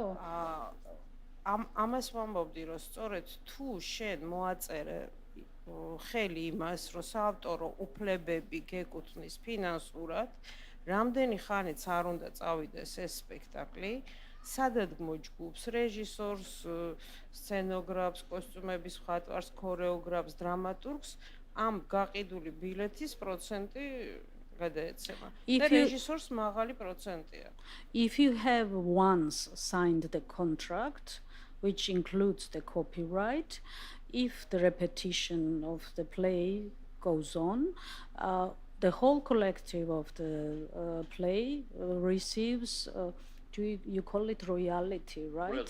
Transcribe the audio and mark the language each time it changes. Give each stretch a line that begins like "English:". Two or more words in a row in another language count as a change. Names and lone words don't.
Georgian: ამას ვამბობდი, რომ სწორედ თუ შენ მოაწერე ხელი იმას, რომ საავტორო უფლებები გეკუთვნის ფინანსურად, რამდენი ხანიც არ უნდა წავიდეს ეს სპექტაკლი, სადადგმო ჯგუფს, რეჟისორს, სცენოგრაფს, კოსტუმების მხატვარს, ქორეოგრაფს, დრამატურგს ამ გაყიდული ბილეთის პროცენტი გადაეცემა. და რეჟისორს მაღალი პროცენტია.
English: If you have once signed the contract, which includes the copyright, if the repetition of the play goes on, the whole collective of the play receives you call it royalty, right?